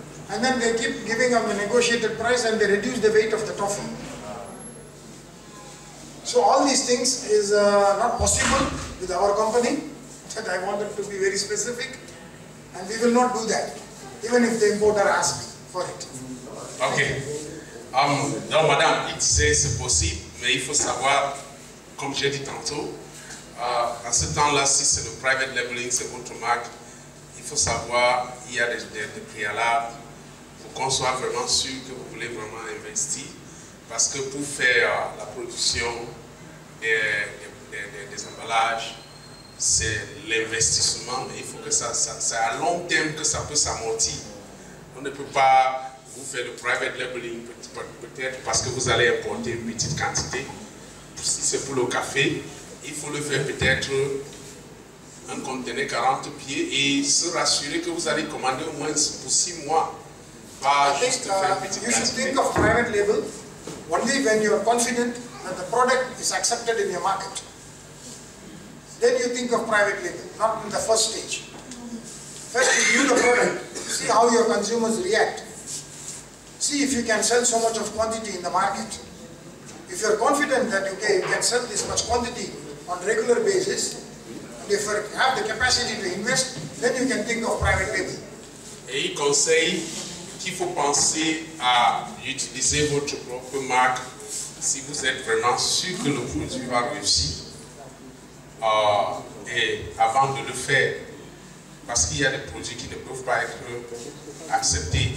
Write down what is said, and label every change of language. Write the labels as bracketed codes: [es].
[en] And then they keep giving them the negotiated price and they reduce the weight of the toffee. So all these things is not possible with our company. That I wanted to be very specific, and we will not do that, even if the importer asks me for it. Ok. [fr] Donc, madame, il disait c'est possible, mais il faut savoir, comme j'ai dit tantôt, en ce temps-là, si c'est le private labeling, c'est votre marque, il faut savoir, il y a des préalables pour qu'on soit vraiment sûr que vous voulez vraiment investir, parce que pour faire la production des emballages, c'est l'investissement, mais il faut que ça à long terme que ça peut s'amortir. On ne peut pas vous faire le private labeling peut-être parce que vous allez importer une petite quantité. Si c'est pour le café, il faut le faire peut-être un conteneur 40 pieds et se rassurer que vous allez commander au moins pour 6 mois. Pas juste faire une petite quantité. [en] You should think of private label only when you are confident that the product is accepted in your market. Then you think of private label, not in the first stage. First you view the product, see how your consumers react. See if you can sell so much of quantity in the market. If you are confident that okay, you can sell this much quantity on regular basis, and if you have the capacity to invest, then you can think of private label. [fr] Et il conseille qu'il faut penser à utiliser votre propre marque si vous êtes vraiment sûr que le produit va réussir. Et avant de le faire, parce qu'il y a des produits qui ne peuvent pas être acceptés.